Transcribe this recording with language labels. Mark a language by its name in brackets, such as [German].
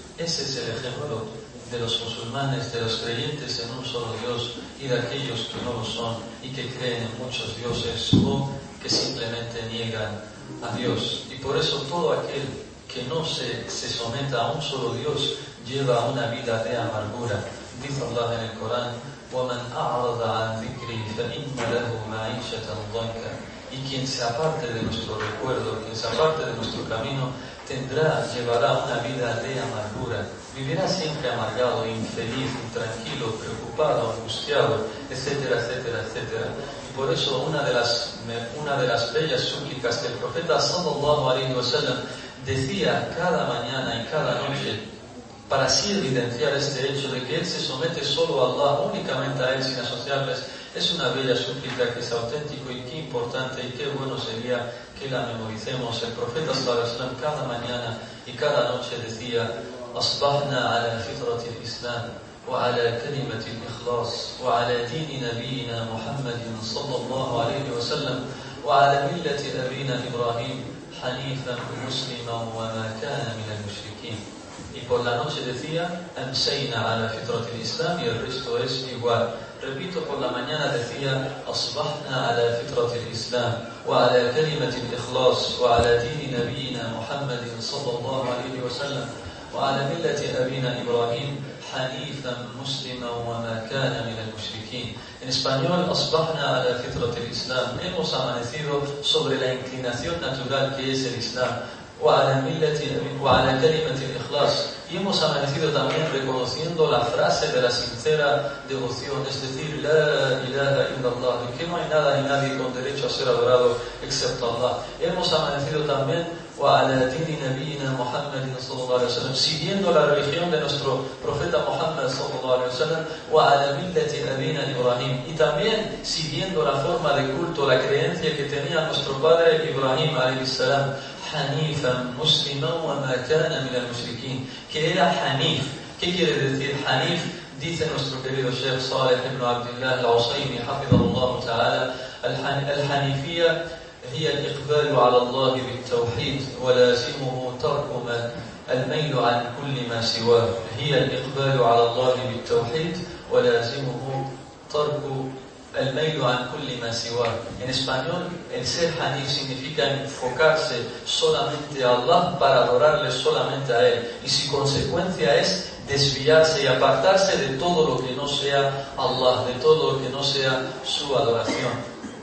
[Spanish] Ese es el ejemplo de los musulmanes, de los creyentes en un solo Dios, y de aquellos que no lo son y que creen en muchos dioses o que simplemente niegan a Dios. Y por eso todo aquel que no se someta a un solo Dios lleva una vida de amargura. Dice Allah en el Corán, [Arabic] وَمَنْ أَعْرَضَ عَنْ ذِكْرِي فَإِنَّ لَهُ مَعِيشَةً ضَنكًا. [Spanish] Y quien se aparte de nuestro recuerdo, quien se aparte de nuestro camino, llevará una vida de amargura. Vivirá siempre amargado, infeliz, intranquilo, preocupado, angustiado, etcétera, etcétera, etcétera. Por eso una de las bellas súplicas que el profeta sallallahu alaihi wasallam decía cada mañana y cada noche, para así evidenciar este hecho de que él se somete solo a Allah, únicamente a él, sin asociarles, es una bella súplica que es auténtico y qué importante y qué bueno sería que la memoricemos. El profeta sallallahu alaihi wasallam cada mañana y cada noche decía, [Arabic] أصبحنا على فطرة الإسلام وعلى كلمة الإخلاص وعلى دين نبينا محمد صلى الله عليه وسلم وعلى ملة أبينا إبراهيم حنيفا مسلما وما كان من المشركين. [Spanish] Y por la noche decía, [Arabic] أمسينا على فطرة الإسلام, [Spanish] y el resto es igual. Repito, por la mañana decía, [Arabic] أصبحنا على فطرة الإسلام وعلى كلمة الإخلاص وعلى دين نبينا محمد صلى الله عليه وسلم وعلى ملة أبينا إبراهيم حنيفا مسلما وما كان من المشركين. [Spanish] En español, [Arabic] أصبحنا على فطرة الإسلام, [Spanish] hemos amanecido sobre la inclinación natural que es el Islam. [Arabic] وعلى ملة وعلى كلمة الإخلاص, [Spanish] y hemos amanecido también reconociendo la frase de la sincera devoción, es decir, [Arabic] لا إله إلا الله, [Spanish] que no hay nada ni nadie con derecho a ser adorado excepto Allah. Hemos amanecido también [Arabic] وعلى دين نبينا محمد صلى الله عليه وسلم, [Spanish] siguiendo la religión de nuestro profeta Muhammad [Arabic] صلى الله عليه وسلم. وعلى ملة أبينا إبراهيم, [Spanish] y también siguiendo la forma de culto, la creencia que tenía nuestro padre Ibrahim [Arabic] عليه السلام. حنيفا مسلما وما كان من المشركين, [Spanish] que era [Arabic] حنيف. [Spanish] ¿Qué quiere decir حنيف? Dice nuestro querido Sheikh Saleh ibn Abdullah al-Usaymi [Arabic] حفظه الله تعالى, الحنيفية هي الإقبال على الله بالتوحيد ولازمه ترك ما الميل عن كل ما سواه. هي الإقبال على الله بالتوحيد ولازمه ترك الميل عن كل ما سواه. [Spanish] En español, el ser hanif significa enfocarse solamente a Allah, para adorarle solamente a él, y su consecuencia es desviarse y apartarse de todo lo que no sea Allah, de todo lo que no sea su adoración.